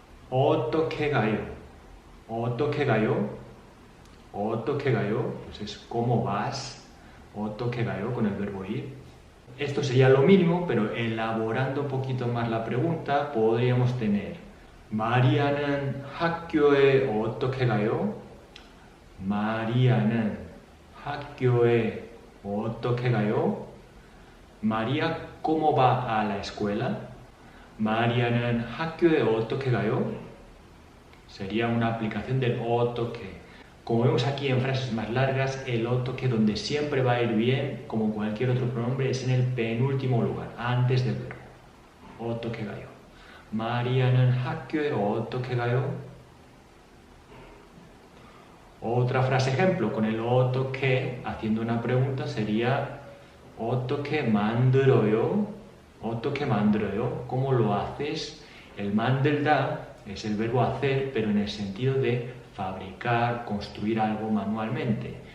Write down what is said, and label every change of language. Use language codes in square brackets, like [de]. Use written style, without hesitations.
[ko] 어떻게 가요? 어떻게 가요? 어떻게 가요? [es] Pues es ¿cómo vas? [ko] 어떻게 가요? [es] Con el verbo ir. Esto sería lo mínimo, pero elaborando un poquito más la pregunta, podríamos tener [ko] 마리아는 학교에 어떻게 가요? 마리아는 학교에 어떻게 가요? [es] María, ¿cómo va a la escuela? [ko] 마리아는 학교에 어떻게 가요? [es] Sería una aplicación del 어떻게. Como vemos aquí en frases más largas, el 어떻게 donde siempre va a ir bien, como cualquier otro pronombre, es en el penúltimo lugar, antes del verbo. [ko] 어떻게 가요? 마리아는 학교에 어떻게 가요? [es] Otra frase ejemplo con el 어떻게 haciendo una pregunta sería [ko] 어떻게 만들어요? 어떻게 만들어요? [es] ¿Cómo lo haces? El 만들다 es el verbo hacer, pero en el sentido de fabricar, construir algo manualmente.